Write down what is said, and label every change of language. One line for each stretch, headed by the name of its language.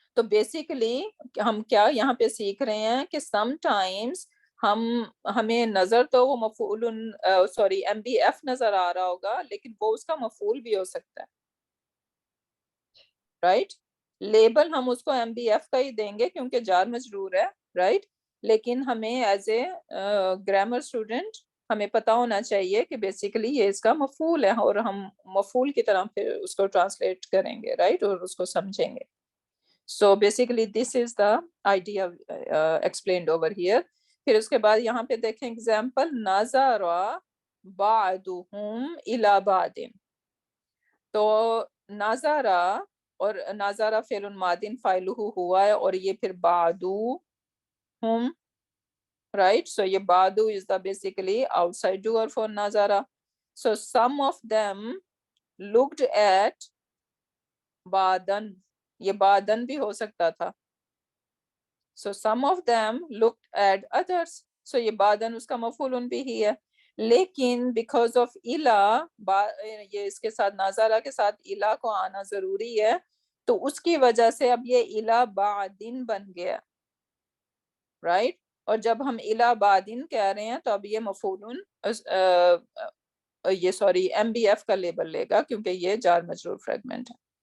Hindi: तो बेसिकली हम क्या यहाँ पे सीख रहे हैं कि समटाइम्स हमें नजर तो वो मफूल सॉरी MBF नजर आ रहा होगा, लेकिन वो उसका मफूल भी हो सकता है, राइट? लेबल हम उसको MBF का ही देंगे क्योंकि जार मजरूर है, राइट? लेकिन हमें एज ए ग्रामर स्टूडेंट हमें पता होना चाहिए कि बेसिकली ये इसका मफूल है और हम मफूल की तरह फिर उसको ट्रांसलेट करेंगे, राइट? और उसको समझेंगे.
English: So basically this is the idea explained over here.
Hindi: फिर उसके बाद यहाँ पे देखें एग्जाम्पल,
Arabic: नाज़रा बादुहुम इला बादिन.
Hindi: तो नाज़रा और नाज़रा फ़िल मादिन फ़ाइलुहु हुआ है और ये फिर बादुहुम, right?
English: So ये बादु is the basically outside doer for नाज़रा. So some of them looked at बादन,
Hindi: ये बादन भी हो सकता था.
English: So some of them looked at others.
Hindi: So ये बादन उसका मफूलन भी ही है, लेकिन because of इला, ये इसके साथ नाज़रा के साथ इला को आना जरूरी है, तो उसकी वजह से अब ये इला बादिन बन गया, राइट? और जब हम इला बादिन कह रहे हैं तो अब ये मफूलन ये सॉरी MBF का लेबल लेगा क्योंकि ये जार मजरूर फ्रेगमेंट है.